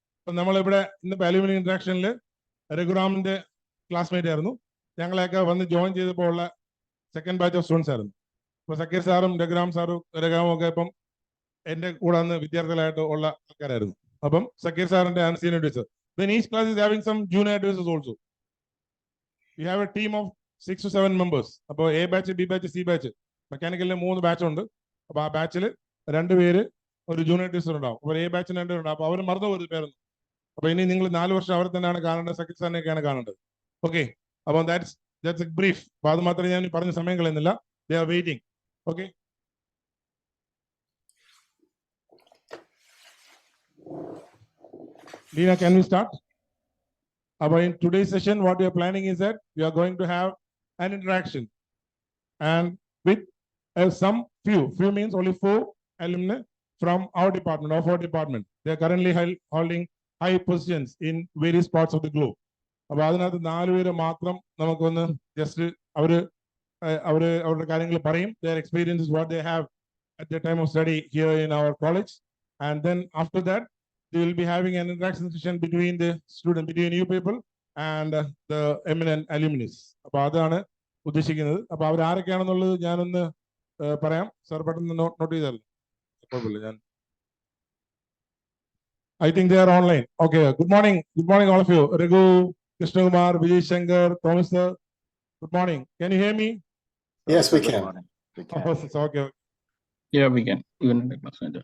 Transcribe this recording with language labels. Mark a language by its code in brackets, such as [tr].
[ml] അപ്പോൾ നമ്മൾ ഇവിടെ ഇന്ന് അലുമിനി ഇന്ററാക്ഷനിൽ രഘുറാമിന്റെ ക്ലാസ്മേറ്റ് ആയിരുന്നു. ഞങ്ങളെയൊക്കെ വന്ന് ജോയിൻ ചെയ്തപ്പോൾ ഉള്ള സെക്കൻഡ് ബാച്ച് ഓഫ് സ്റ്റുഡൻസ് ആയിരുന്നു. അപ്പോൾ സക്കീർ സാറും രഘുറാമും ഒക്കെ ഇപ്പം എന്റെ കൂടെ അന്ന് വിദ്യാർത്ഥികളായിട്ട് ഉള്ള ആൾക്കാരായിരുന്നു. അപ്പം സക്കീർ സാറിന്റെ ആണ് senior adviser. [en] Then each class is having some junior advisors also. We have a team of 6 to 7 members. [ml] അപ്പോൾ A batch, B batch, C batch, മെക്കാനിക്കലിന് 3 batch ഉണ്ട്. അപ്പോൾ ആ ബാച്ചിൽ 2 പേര് ഒരു ജൂനിയർ അഡ്വൈസർ ഉണ്ടാവും. അപ്പോൾ എ ബാച്ചിന് 2 പേരുണ്ടാവും. അപ്പോൾ അവർ മറന്നു പോയത് പേരൊന്നും. അപ്പോൾ ഇനി നിങ്ങൾ 4 വർഷം അവരെ തന്നെയാണ് കാണേണ്ടത്, സക്കീർ സാറിനെയൊക്കെയാണ് കാണേണ്ടത്. ഓക്കെ. [en] അപ്പോൾ that's a brief. [ml] അപ്പോൾ അത് മാത്രമേ ഞാൻ പറഞ്ഞ സമയം കളയുന്നില്ല. [en] They are waiting. Okay. Lina, can we start? About in today's session, what we are planning is that we are going to have an interaction, and with some few means only 4 alumni from our department, of our department. They are currently holding high positions in various parts of the globe. [ml] അപ്പോൾ അതിനകത്ത് 4 പേര് മാത്രം നമുക്കൊന്ന് just അവരുടെ കാര്യങ്ങൾ പറയും. [en] Their experiences, what they have at the time of study here in our college, and then after that we will be having an interaction session between you people and the eminent alumni. [ml] അപ്പോൾ അതാണ് ഉദ്ദേശിക്കുന്നത്. അപ്പോൾ അവർ ആരൊക്കെയാണെന്നുള്ളത് ഞാനൊന്ന് പറയാം. Sir പെട്ടെന്ന് not ചെയ്താൽ കുഴപ്പമില്ല. [en] ഞാൻ I think they are online. Okay. Good morning all of you. Raghu, Krishna Kumar, Vijay Shankar, Thomas sir. Good morning. Can you hear me? Yes, we can. Oh, okay. Yeah, we can. Even in the class.